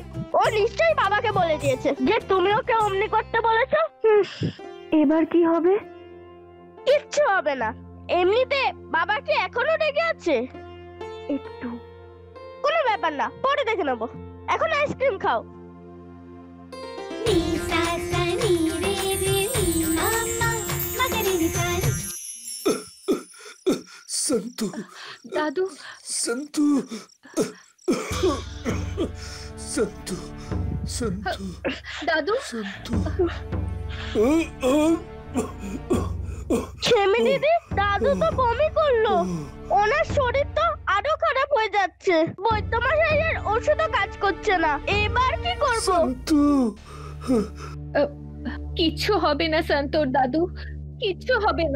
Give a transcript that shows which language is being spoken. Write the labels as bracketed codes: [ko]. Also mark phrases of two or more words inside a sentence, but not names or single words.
[bn] ও নিশ্চয়ই বাবাকে বলে দিয়েছে যে তুমি ওকে অমনি করতে বলেছো। এবার কি হবে? কিচ্ছু হবে না। এমনিতে বাবা কি এখনো রেগে আছে? একটু। কোনো ব্যাপার না, পরে দেখে নেবো। এখন আইসক্রিম খাও। संतु, दादू, संतु, संतु, संतु, दादू, संतु। খেমি দিদি, দাদু তো বমি করলো। ওনার শরীর তো আরো খারাপ হয়ে যাচ্ছে। বৈদ্যমশাইয়ের ওষুধও কাজ করছে না। এবার কি করব? संतु, কিচ্ছু হবে না সন্তোর দাদু, কিচ্ছু হবে না।